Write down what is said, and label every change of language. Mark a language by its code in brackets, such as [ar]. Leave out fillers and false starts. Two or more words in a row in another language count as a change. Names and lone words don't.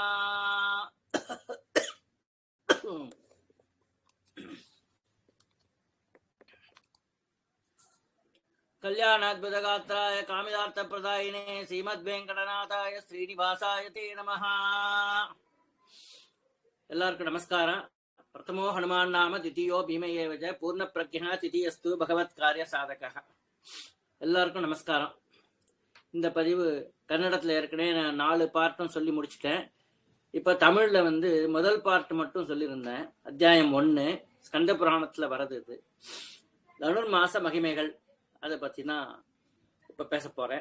[sa] कल्याणाद्भुतगात्राय कामितार्थप्रदायिने श्रीमद्वेंकटनाथाय श्रीनिवासाय ते नमः। [ta] எல்லார்க்கு நமஸ்கார। [sa] प्रथमो हनुमान् नाम द्वितीयो भीम एव च पूर्णप्रज्ञः तृतीयस्तु भगवत्कार्य साधकः। [ta] எல்லாருக்கும் நமஸ்காரம். இந்த பதிவு கன்னடத்தில் ஏற்கனவே நான் 4 பார்ட்டும் சொல்லி முடிச்சிட்டேன். இப்போ தமிழில் முதல் பார்ட் மட்டும் சொல்லியிருந்தேன். அத்தியாயம் 1 ஸ்கந்த புராணத்தில் வரது. இது தனுர் மாச மகிமைகள், அதை பற்றி தான் இப்போ பேச போகிறேன்.